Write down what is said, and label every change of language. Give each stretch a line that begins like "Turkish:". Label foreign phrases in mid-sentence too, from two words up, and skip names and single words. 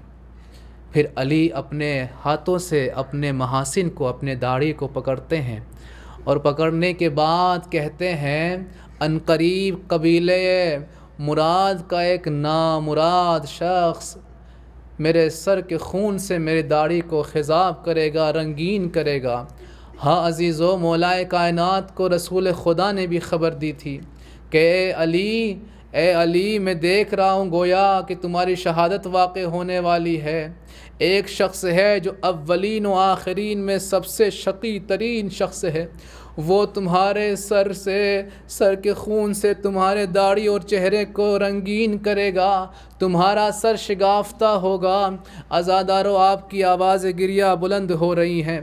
Urdu: پھر علی اپنے ہاتھوں سے اپنے محاسن کو، اپنے داڑھی کو پکڑتے ہیں اور پکڑنے کے بعد کہتے ہیں، عنقریب قبیلے مراد کا ایک نامراد شخص میرے سر کے خون سے میرے داڑھی کو خضاب کرے گا، رنگین کرے گا. ہاں عزیزو، مولا کائنات کو رسول خدا نے بھی خبر دی تھی کہ اے علی میں دیکھ رہا ہوں گویا کہ تمہاری شہادت واقع ہونے والی ہے. ایک شخص ہے جو اولین و آخرین میں سب سے شقی ترین شخص ہے، وہ تمہارے سر کے خون سے تمہارے داڑھی اور چہرے کو رنگین کرے گا، تمہارا سر شگافتہ ہوگا۔ عزادارو آپ کی آواز گریہ بلند ہو رہی ہیں۔